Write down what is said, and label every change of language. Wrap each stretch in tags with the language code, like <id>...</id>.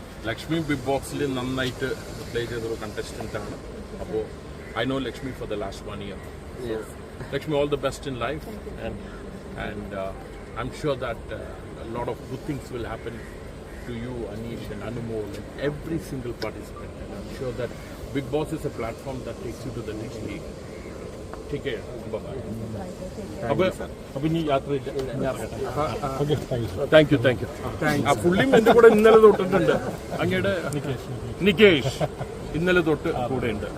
<ml>Lakshmi big ബോക്സിൽ നന്നായിട്ട് play ചെയ്തൊരു കണ്ടസ്റ്റന്റ് ആണ്.</ml> <en>അപ്പോൾ I know Lakshmi for the last 1 year. Lakshmi, all the best in life and I'm sure that a lot of good things will happen to you, Anish and Anumol and every single participant. And I'm sure that Big Boss is a platform that takes you to the next league. Take care. Bye-bye.</en> <ml>അപ്പോൾ ഇനി യാത്രയില്ല, ഞാൻ ഇറങ്ങട്ടെ. Thank you. ആ പുള്ളിയും എൻ്റെ കൂടെ ഇന്നലെ തൊട്ടിട്ടുണ്ട്. അങ്ങയുടെ നികേഷ് ഇന്നലെ തൊട്ട് കൂടെ ഉണ്ട്.</ml>